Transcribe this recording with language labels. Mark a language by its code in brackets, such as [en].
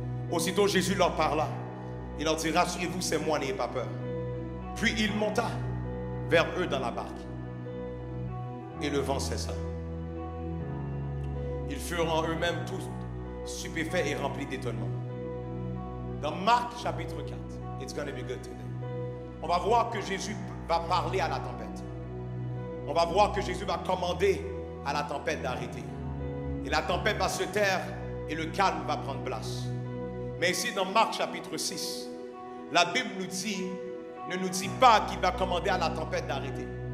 [fr] Aussitôt Jésus leur parla. Il leur dit, rassurez-vous, c'est moi, n'ayez pas peur. Puis il monta vers eux dans la barque. Et le vent cessa. Ils furent en eux-mêmes tous stupéfaits et remplis d'étonnement. Dans Marc chapitre 4, [en] it's going to be good today. [fr] On va voir que Jésus va parler à la tempête. On va voir que Jésus va commander à la tempête d'arrêter. Et la tempête va se taire et le calme va prendre place. Mais ici dans Marc chapitre 6, la Bible ne nous dit pas qu'il va commander à la tempête d'arrêter.